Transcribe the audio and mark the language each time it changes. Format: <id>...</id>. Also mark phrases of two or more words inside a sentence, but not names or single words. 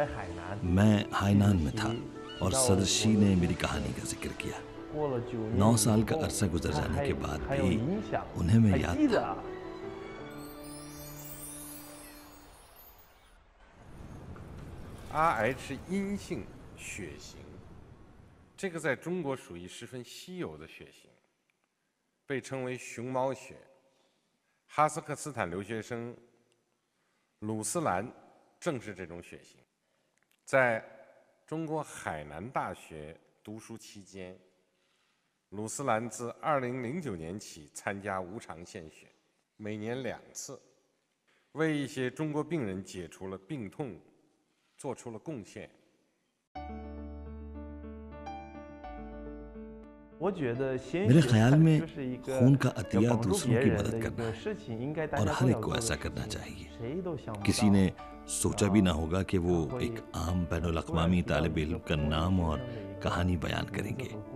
<ur>میں ہائنان میں تھا اور صدر شی نے میری کہانی کا ذکر کیا. 9 سال کا عرصہ گزر جانے کے بعد بھی انہیں میں یاد تھا.</ur> <zh>RH 阴性血型，这个在中国属于十分稀有的血型，被称为熊猫血。哈萨克斯坦留学生鲁斯兰正是这种血型。在中国海南大学读书期间，鲁斯兰自2009年起参加无偿献血，每年2次，为一些中国病人解除了病痛做出了贡献。</zh> <ur>میرے خیال میں خون کا عطیہ دوسروں کی مدد کرنا ہے اور ہر ایک کو ایسا کرنا چاہیے. کسی نے سوچا بھی نہ ہوگا کہ وہ ایک عام بین الاقوامی طالب علم کا نام اور کہانی بیان کریں گے.</ur>